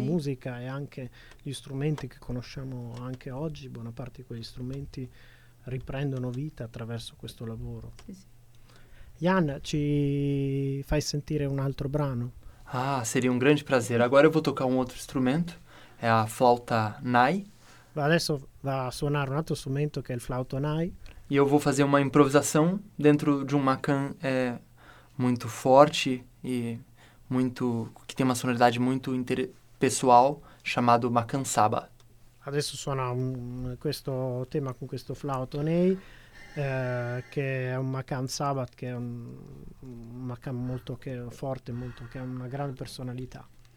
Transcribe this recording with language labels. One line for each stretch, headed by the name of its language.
Italian: musica e anche gli strumenti che conosciamo anche oggi, buona parte di quegli strumenti riprendono vita attraverso questo lavoro. Sì, sì. Jan, ci fai sentire un altro brano? Ah, seria un grande piacere.
Portuguese: Agora eu vou tocar
Italian: un altro strumento, è la
Portuguese: flauta nai.
Italian: Adesso va a suonare un altro strumento che è il flauto nai.
Portuguese: E eu vou fazer uma improvisação dentro de
Italian: un macan molto forte e molto, che
Portuguese: tem uma sonoridade
Italian: molto
Portuguese: pessoal, chamado macan saba.
Italian: Adesso suona questo tema con questo flauto nai. Che è un Macan Sabat, che è un Macan molto che forte, molto che ha una grande personalità.